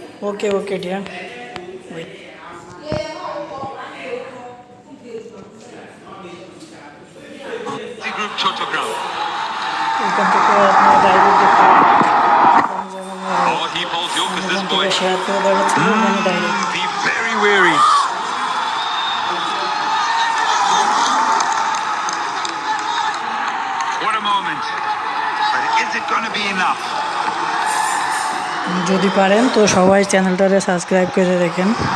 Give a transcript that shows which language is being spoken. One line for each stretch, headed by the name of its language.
English: Okay, okay, dear. Wait. Group Chotogram.
Bangla: এখান থেকে আপনারা ডাইরেক্ট দেখতে পাবেন।
English: Oh, he bowls Yorkers this boy.
Bangla: Share করে দেখাচ্ছি এখানে direct.
English: Be very wary. What a moment. But is it going to be enough?
Bangla: যদি পারেন তো সবাই চ্যানেলটারে সাবস্ক্রাইব করে দেখেন।